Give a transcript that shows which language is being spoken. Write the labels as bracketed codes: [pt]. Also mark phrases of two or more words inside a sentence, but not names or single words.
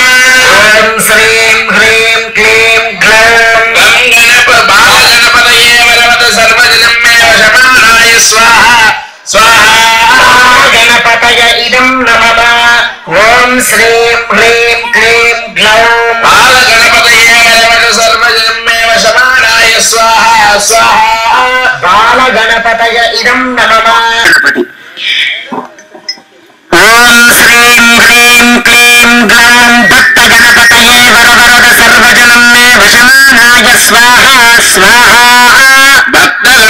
[sa] ఓం శ్రీం హ్రీం క్లీం గ్లాం గం బాలగణపతయే వరవరద సర్వజనం మే వశమానాయ స్వాహా స్వాహా. గణపతయ ఇదం నమః. ఓం శ్రీం హ్రీం క్లీం గ్లౌం బాలగణపతయే వరవరద సర్వజనం మే వశమానాయ స్వాహా स्वाहा बाल गणपतय इदं नमः गणपति ओम श्रीं ह्रीं क्लीं ग्लौं भक्त गणपतये वरवरद सर्वजनं मे वशमानाय स्वाहा स्वाहा भक्त